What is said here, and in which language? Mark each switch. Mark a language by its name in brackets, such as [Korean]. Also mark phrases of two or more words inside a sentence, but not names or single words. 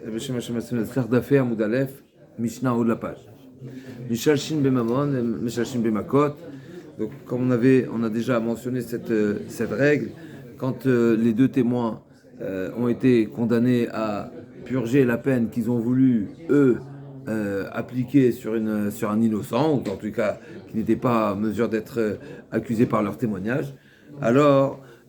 [Hebrew] בשם השם עצמנו, נצליח דפי עמוד א', משנה [French] haut de la page. [Hebrew] משלשין בממון, משלשין במכות. [French] Donc, comme on a déjà mentionné cette règle, quand les deux témoins ont été condamnés à purger la peine qu'ils ont voulu, eux, appliquer sur un innocent, ou en tout cas qui n'était pas en mesure d'être accusé par leur témoignage, alors